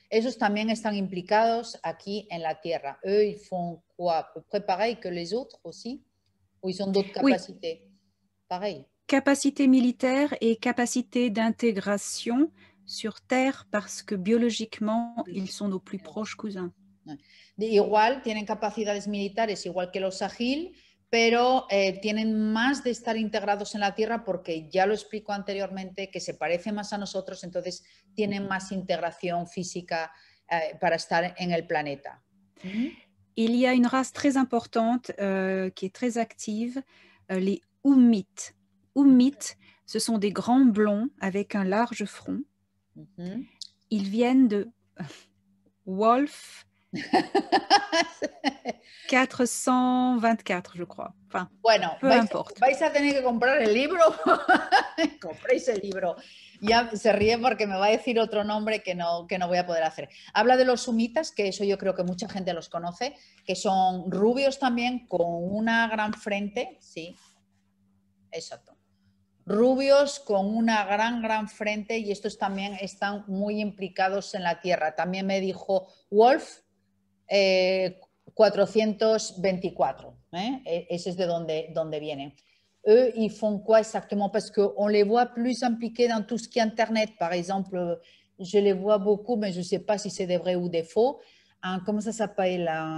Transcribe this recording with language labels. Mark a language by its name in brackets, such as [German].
[Spanish] Esos también están implicados aquí en la Tierra. [French] Eux, ils font quoi? À peu près pareil que les autres aussi? Ou ils ont d'autres capacités? Pareil. Capacité militaire et capacité d'intégration sur Terre parce que biologiquement, ils sont nos plus proches cousins. [Spanish] Igual, tienen capacidades militares igual que los Sahil, pero tienen más de estar integrados en la Tierra porque ya lo explico anteriormente, que se parece más a nosotros, entonces tienen más integración física para estar en el planeta. [French] Il y a une race très importante qui est très active, les Oummites. Oummites, ce sont des grands blonds avec un large front. Ils viennent de Wolf 424, je crois. Enfin, [Spanish] bueno, [French] peu importe. [Spanish] Vais a tener que comprar el libro. Compréis el libro. Ya se ríe porque me va a decir otro nombre que no voy a poder hacer. Habla de los sumitas, que eso yo creo que mucha gente los conoce, que son rubios también con una gran frente, sí, exacto. Rubios con una gran frente y estos también están muy implicados en la Tierra. También me dijo Wolf 424, ese es de donde vienen. [French] Eux, ils font quoi exactement? Parce qu'on les voit plus impliqués dans tout ce qui est Internet. Par exemple, je les vois beaucoup, mais je ne sais pas si c'est des vrais ou des faux. Comment ça s'appelle?